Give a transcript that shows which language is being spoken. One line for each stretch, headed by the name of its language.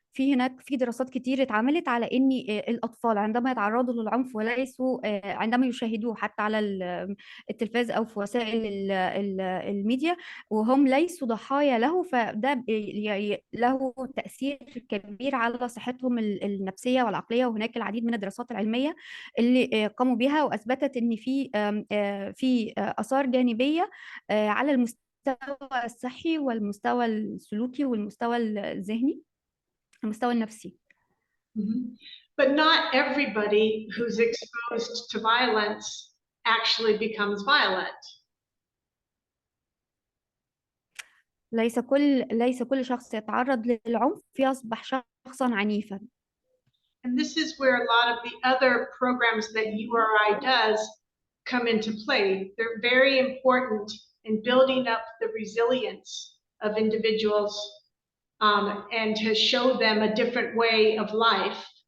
Arabic: هناك في دراسات كتير اتعملت على ان الاطفال عندما يتعرضوا للعنف وليسوا عندما يشاهدوه حتى على التلفاز او في وسائل الميديا وهم ليسوا ضحايا له، فده له تأثير كبير على صحتهم النفسية والعقلية. وهناك العديد من الدراسات العلمية اللي قاموا بها وأثبتت إن في آثار جانبية على المستوى الصحي والمستوى السلوكي والمستوى الذهني المستوى النفسي.
English: But not everybody who's exposed to violence actually becomes violent.
Arabic: ليس كل شخص يتعرض للعنف يصبح شخصا عنيفا.
English: And this is where a lot of the other programs that URI does come into play. They're very important in building up the resilience of individuals and to show them a different way of life.